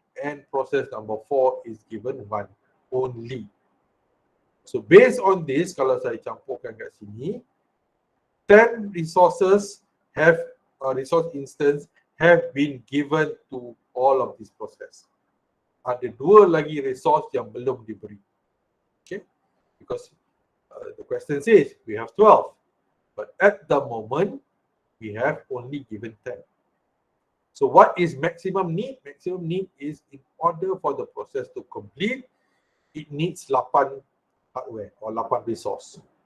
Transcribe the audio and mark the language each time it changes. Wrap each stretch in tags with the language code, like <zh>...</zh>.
<en>And process number 4 is given 1 only. So based on this,</en> <ms>kalau saya campurkan kat sini,</ms> <en>10 resources have, resource instance have been given to all of this process.</en> <ms>Ada 2 lagi resource yang belum diberi.</ms> <en>Okay, because the question says we have 12, but at the moment we have only given 10. So what is maximum need? Maximum need is, in order for the process to complete, it needs 8 hardware or 8 resource.</en>